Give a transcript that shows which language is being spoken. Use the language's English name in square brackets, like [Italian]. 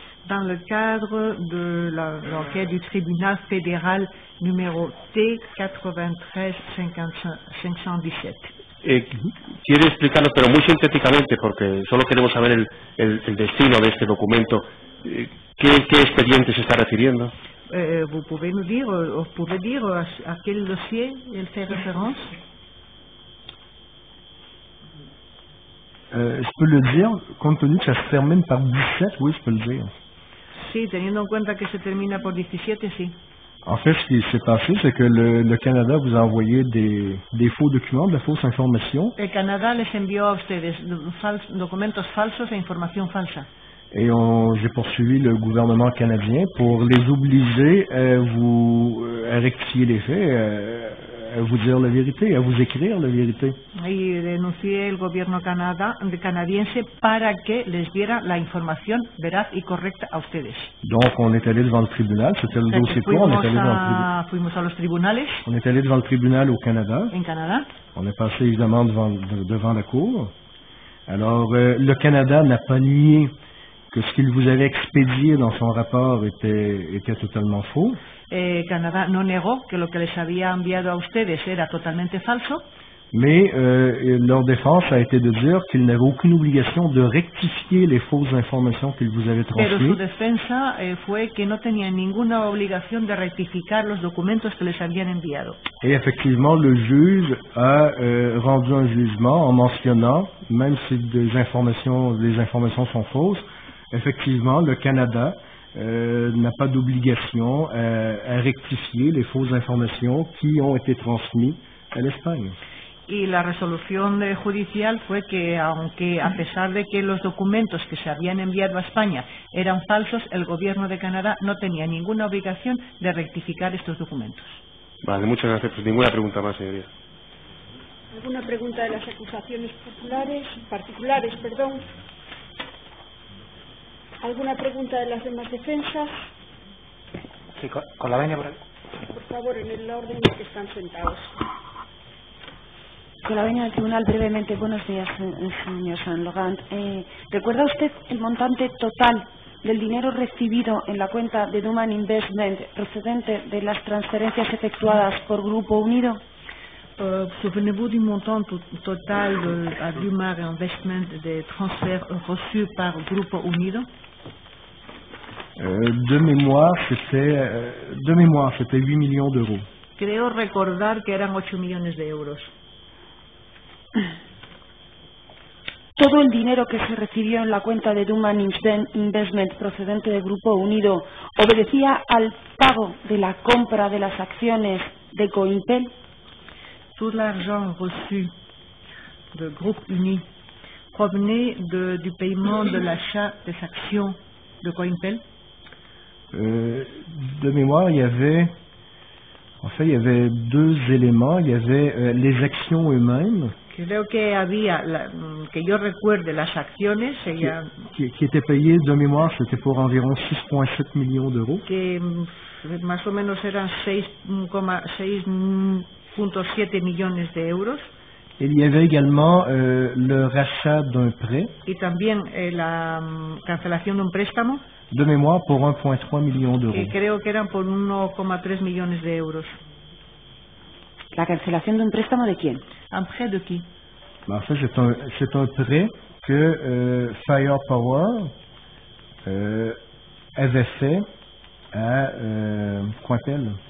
[French] Dans le cadre de l'enquête du tribunal fédéral numéro T93-517. [Spanish] Quiere explicarlo, pero muy sintéticamente, porque solo queremos saber el destino de este documento. ¿Qué expediente se está refiriendo? [French] Vous pouvez nous dire, à quel dossier il fait référence? Je peux le dire, compte tenu que ça se termine par 17, oui, je peux le dire. [Spanish] Sí, teniendo en cuenta que se termina por 17, sí. [French] En fait, ce qui s'est passé, c'est que le Canada vous a envoyé des faux documents, de fausses informations. [Spanish] El Canadá les envió a ustedes documentos falsos e información falsa. [French] Et j'ai poursuivi le gouvernement canadien pour les obliger à rectifier les faits, à vous dire la vérité, à vous écrire la vérité. [Spanish] Y denuncié el gobierno canadiense para que les diera la información veraz y correcta a ustedes. [French] Donc on est allé devant le tribunal, c'était le dossier quoi, on est allé [Spanish] fuimos a los tribunales. [French] On est allé devant le tribunal au Canada. [Spanish] En Canadá. [French] On est passé évidemment devant la cour. Alors le Canada n'a pas nié que ce qu'il vous avait expédié dans son rapport était totalement faux. [Spanish] Canadá no negó que lo que les había enviado a ustedes era totalmente falso. [French] Mais leur défense a été de dire qu'ils n'avaient aucune obligation de rectifier les fausses informations qu'ils vous avaient transmises. [Spanish] Pero su defensa fue que no tenían ninguna obligación de rectificar los documentos que les habían enviado. [French] Et effectivement, le juge a rendu un jugement en mentionnant, même si les informations sont fausses, effectivement, le Canada n'a pas d'obligation à rectifier les fausses informations qui ont été transmises à l'Espagne. [Spanish] Y la resolución judicial fue que, aunque a pesar de que los documentos que se habían enviado a España eran falsos, el gobierno de Canadá no tenía ninguna obligación de rectificar estos documentos. Vale, muchas gracias. Pues ninguna pregunta más, señoría. ¿Alguna pregunta de las acusaciones particulares? ¿Alguna pregunta de las demás defensas? Sí, con la venia por ahí. Por favor, en el orden en que están sentados. Con la venia del tribunal, brevemente. Buenos días, señor Saint-Logan. ¿Recuerda usted el montante total del dinero recibido en la cuenta de Duman Investment procedente de las transferencias efectuadas por Grupo Unido? [French] Souvenez-vous du montant total à Duman Investment des transferts reçus par Grupo Unido? De mémoire, c'était 8 millions d'euros. [Spanish] Creo recordar que eran 8 millones de euros. ¿Todo el dinero que se recibió en la cuenta de Duman Investment procedente del Grupo Unido obedecía al pago de la compra de las acciones de Coimpel? [French] Tout l'argent reçu de Groupe Uni provenait du paiement de l'achat des actions de Coimpel? De mémoire, il y avait deux éléments. Il y avait les actions eux-mêmes. [Spanish] Creo que había, que yo recuerde, las acciones [French] qui étaient payées de mémoire, c'était pour environ 6,7 millions d'euros. [Spanish] Que más o menos eran 6,7 millones de euros. [French] Il y avait également le rachat d'un prêt. [Spanish] Y también la cancelación de un préstamo. [French] De mémoire pour 1,3 million d'euros. [Spanish] Que creo que eran por 1,3 millones de euros. ¿La cancelación de un préstamo de quién? [French] ¿Un prêt de qui? En fait, c'est un prêt que Firepower avait fait à Cointel.